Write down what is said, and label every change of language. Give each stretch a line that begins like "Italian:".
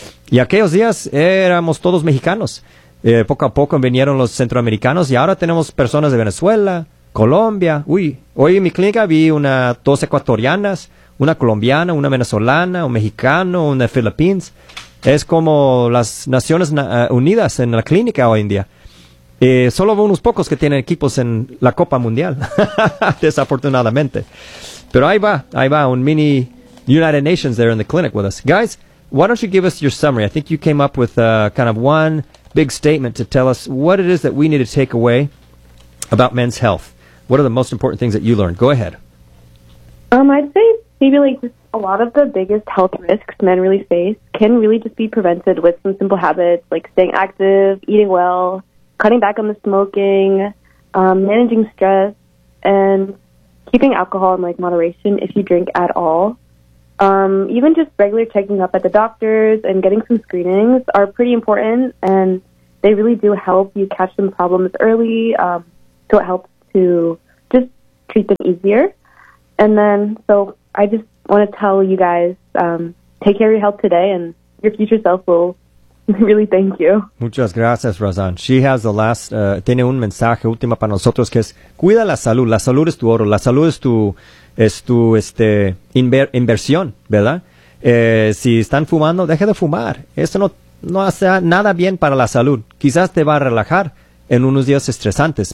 Spanish: Y aquellos días éramos todos mexicanos. Poco a poco vinieron los centroamericanos y ahora tenemos personas de Venezuela, Colombia, hoy en mi clínica vi dos ecuatorianas, una colombiana, una venezolana, un mexicano, una de Philippines. Es como las Naciones Unidas en la clínica hoy en día. Solo unos pocos que tienen equipos en la Copa Mundial, desafortunadamente. Pero ahí va, un mini
English: United Nations there in the clinic with us. Guys, why don't you give us your summary? I think you came up with kind of one big statement to tell us what it is that we need to take away about men's health. What are the most important things that you learned? Go ahead. I'd say maybe like just a lot of the biggest health risks men really face can really just be prevented with some simple habits like staying active, eating well, cutting back on the smoking, managing stress, and keeping alcohol in like moderation if you drink at all. Even just regular checking up at the doctors and getting some screenings are pretty important, and they really do help you catch some problems early, so it helps to just treat them easier. And then, so I just want to tell you guys, take care of your health today, and your future self will really thank you.
Spanish: Muchas gracias, Razan.
English: She has the last,
Spanish: tiene un mensaje último para nosotros, que es, cuida la salud. La salud es tu oro. La salud es tu... Es tu inversión, ¿verdad? Si están fumando, deje de fumar. Eso no hace nada bien para la salud. Quizás te va a relajar en unos días estresantes.